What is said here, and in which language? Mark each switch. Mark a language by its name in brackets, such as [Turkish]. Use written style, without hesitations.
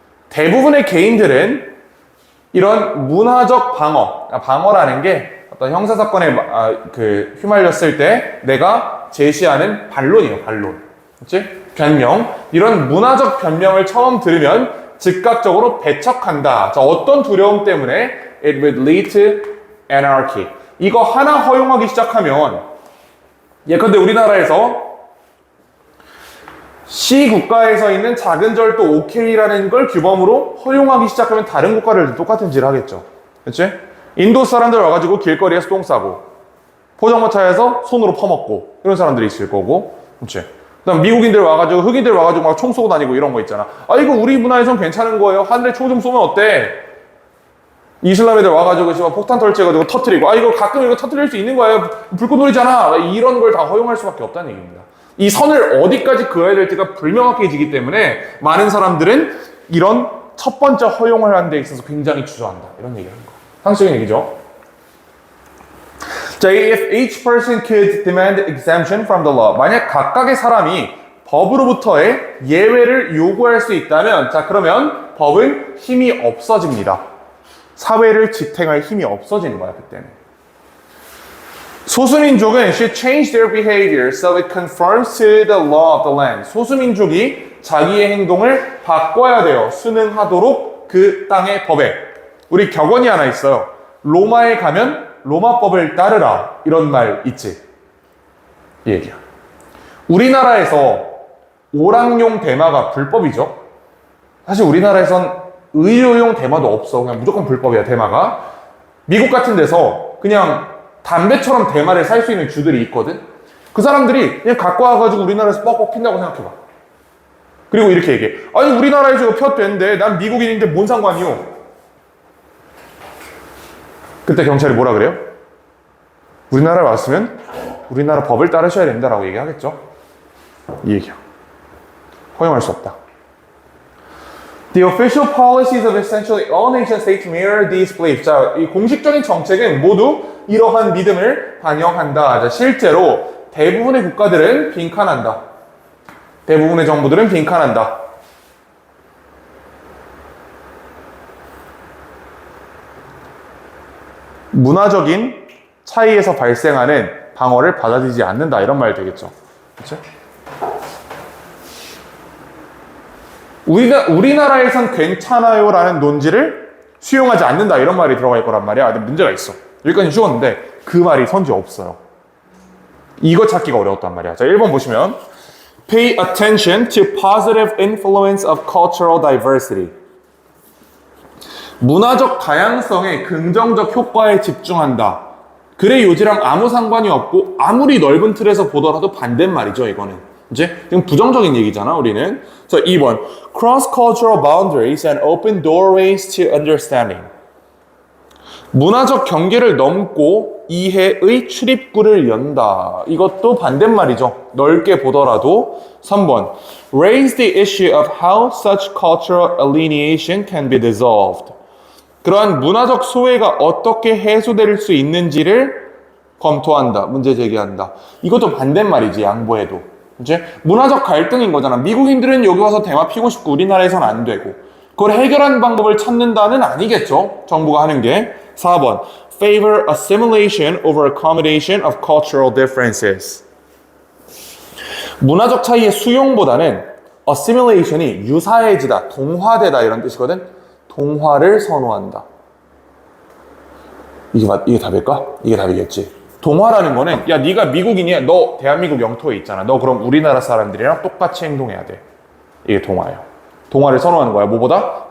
[Korean] 대부분의 개인들은 이런 문화적 방어라는 게 어떤 형사사건에 휘말렸을 때 내가 제시하는 반론이에요, 반론. 그치? 변명. 이런 문화적 변명을 처음 들으면 즉각적으로 배척한다. 자, 어떤 두려움 때문에? [English] It would lead to anarchy. [Korean] 이거 하나 허용하기 시작하면, 예컨대 우리나라에서 C 국가에서 있는 작은 절도 오케이라는 걸 규범으로 허용하기 시작하면 다른 국가를 똑같은 짓을 하겠죠. 그치? 인도 사람들 와가지고 길거리에서 똥 싸고, 포장마차에서 손으로 퍼먹고, 이런 사람들이 있을 거고, 그치? 그 다음 미국인들 와가지고, 흑인들 와가지고 막 총 쏘고 다니고 이런 거 있잖아. 이거 우리 문화에선 괜찮은 거예요. 하늘에 총 좀 쏘면 어때? 이슬람 애들 와가지고 폭탄 설치해가지고 터트리고, 이거 가끔 이거 터트릴 수 있는 거예요. 불꽃놀이잖아. 이런 걸 다 허용할 수밖에 없다는 얘기입니다. 이 선을 어디까지 그어야 될지가 불명확해지기 때문에 많은 사람들은 이런 첫 번째 허용을 하는 데 있어서 굉장히 주저한다. 이런 얘기를 하는 거. 상식적인 얘기죠. [English] 자, if each person could demand exemption from the law. [Korean] 만약 각각의 사람이 법으로부터의 예외를 요구할 수 있다면, 자, 그러면 법은 힘이 없어집니다. 사회를 지탱할 힘이 없어지는 거야, 그때는. 소수민족은 [English] should change their behavior so it conforms to the law of the land. [Korean] 소수민족이 자기의 행동을 바꿔야 돼요. 순응하도록 그 땅의 법에. 우리 격언이 하나 있어요. 로마에 가면 로마법을 따르라. 이런 말 있지? 이 얘기야. 우리나라에서 오락용 대마가 불법이죠. 사실 우리나라에선 의료용 대마도 없어. 그냥 무조건 불법이야, 대마가. 미국 같은 데서 그냥 담배처럼 대마를 살 수 있는 주들이 있거든. 그 사람들이 그냥 갖고 와가지고 우리나라에서 뻑뻑 핀다고 생각해봐. 그리고 이렇게 얘기해. 아니 우리나라에서 이거 폈대는데 난 미국인인데 뭔 상관이요? 그때 경찰이 뭐라 그래요? 우리나라에 왔으면 우리나라 법을 따르셔야 된다라고 얘기하겠죠. 이 얘기야. 허용할 수 없다. [English] The official policies of essentially all nation states mirror these beliefs. [Korean] 자, 이 공식적인 정책은 모두 이러한 믿음을 반영한다. 자, 실제로 대부분의 국가들은 빈칸한다. 대부분의 정부들은 빈칸한다. 문화적인 차이에서 발생하는 방어를 받아들이지 않는다. 이런 말 되겠죠. 그렇죠? 우리나라에선 괜찮아요라는 논지를 수용하지 않는다. 이런 말이 들어갈 거란 말이야. 근데 문제가 있어. 여기까지 쉬웠는데 그 말이 선지 없어요. 이거 찾기가 어려웠단 말이야. 자, 1번 보시면 [English] Pay attention to positive influence of cultural diversity. [Korean] 문화적 다양성의 긍정적 효과에 집중한다. 그래 요지랑 아무 상관이 없고 아무리 넓은 틀에서 보더라도 반대말이죠. 이거는 이제 지금 부정적인 얘기잖아. 우리는. [English] 자, 2번 Cross-cultural boundaries and open doorways to understanding. [Korean] 문화적 경계를 넘고 이해의 출입구를 연다. 이것도 반대말이죠. 넓게 보더라도. [English] 3번 Raise the issue of how such cultural alienation can be dissolved. [Korean] 그러한 문화적 소외가 어떻게 해소될 수 있는지를 검토한다. 문제 제기한다. 이것도 반대말이지. 양보해도. 이제 문화적 갈등인 거잖아. 미국인들은 여기 와서 대마 피고 싶고 우리나라에선 안 되고. 그걸 해결하는 방법을 찾는다는 아니겠죠. 정부가 하는 게. [English] 4번 Favor assimilation over accommodation of cultural differences. [Korean] 문화적 차이의 수용보다는 assimilation이 유사해지다, 동화되다 이런 뜻이거든. 동화를 선호한다. 이게 답일까? 이게 답이겠지. 동화라는 거는 야 네가 미국인이야. 너 대한민국 영토에 있잖아. 너 그럼 우리나라 사람들이랑 똑같이 행동해야 돼. 이게 동화예요. 동화를 선호하는 거야. 뭐보다?